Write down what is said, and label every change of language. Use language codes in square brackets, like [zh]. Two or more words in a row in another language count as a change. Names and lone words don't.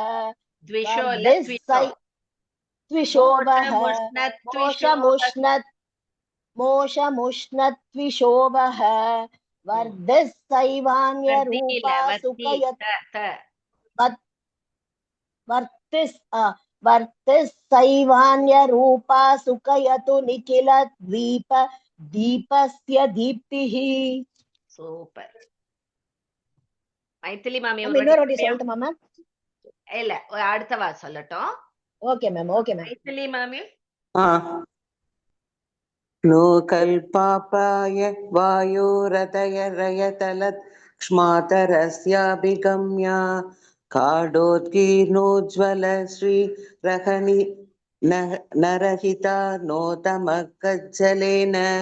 [sa] मोषमुष्णद्विषोवः वर्धिस्सैवान्यरूपा वर्तिस्सैवान्यरूपा सुखयतु निखिल दीपस्य दीप्तिः [ta] சூப்பர். மைத்திலி மாமி இன்னொரு சொல்லட்டுமா மேம்? இல்ல அடுத்த வாரம் சொல்லட்டும். [en] okay ma'am [ta] மைத்திலி மாமி [sa] लोकल्पापाय वायोरतयरयतलक्ष्मातरस्याभिगम्या काडोत्कीर्णोज्ज्वल श्रीरहनि नरहिता नोतमकज्जलेन